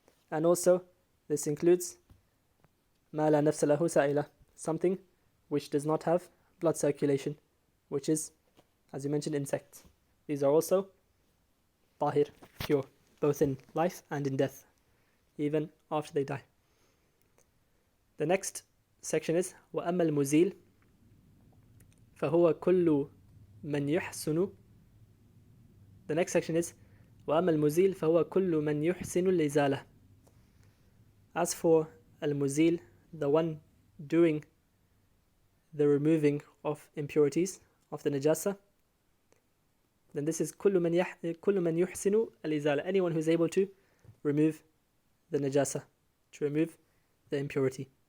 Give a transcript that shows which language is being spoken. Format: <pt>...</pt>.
<en>And also, this includes</en> <ar>مَا لَا نَفْسَ لَهُ سَائِلَةٌ,</ar> <en>something which does not have blood circulation, which is, as you mentioned, insects. These are also tahir, pure, both in life and in death, even after they die. The next section is</en> <ar>وَأَمَّا الْمُزِيلُ فَهُوَ كُلُّ مَنْ يُحْسِنُ.</ar> <en>The next section is</en> <ar>وَأَمَّا الْمُزِيلُ فَهُوَ كُلُّ مَنْ يُحْسِنُ الْإِزَالَةَ.</ar> <en>As for al-muzil, the one doing the removing of impurities, of the najasa, then this is</en> <ar>كُلُّ مَنْ يُحْسِنُ الْإِزَالَةَ,</ar> <en>anyone who's able to remove the najasa, to remove the impurity.</en>